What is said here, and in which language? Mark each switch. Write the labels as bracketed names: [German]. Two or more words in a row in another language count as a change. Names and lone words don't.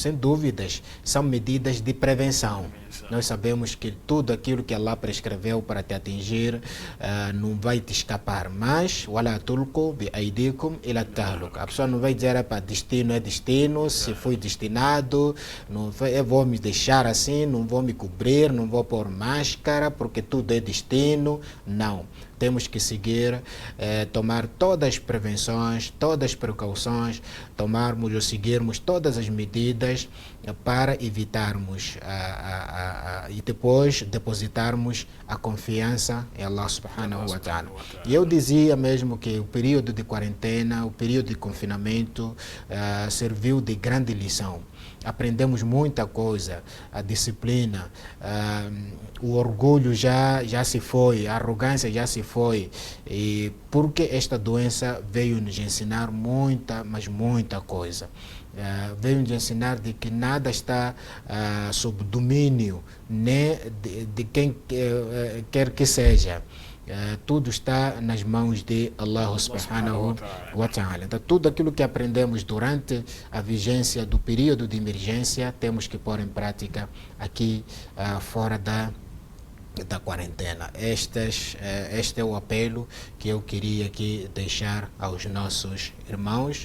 [Portuguese] Sem dúvidas, são medidas de prevenção. Nós sabemos que tudo aquilo que Allah prescreveu para te atingir não vai te escapar, mas a pessoa não vai dizer para destino é destino, se foi destinado, não vai, eu vou me deixar assim, não vou me cobrir, não vou pôr máscara porque tudo é destino. Não. Temos que seguir, tomar todas as prevenções, todas as precauções, tomarmos ou seguirmos todas as medidas para evitarmos e depois depositarmos a confiança em Allah [Arabic] سبحانه وتعالى. [Portuguese] E eu dizia mesmo que o período de quarentena, o período de confinamento serviu de grande lição. Aprendemos muita coisa, a disciplina, o orgulho já se foi, a arrogância já se foi, e porque esta doença veio nos ensinar muita, mas muita coisa. Veio nos ensinar de que nada está sob domínio nem de quem quer que seja. Tudo está nas mãos de Allah [Arabic] سبحانه وتعالى. [Portuguese] Então, tudo aquilo que aprendemos durante a vigência do período de emergência temos que pôr em prática aqui fora da quarentena. Este é o apelo que eu queria aqui deixar aos nossos irmãos.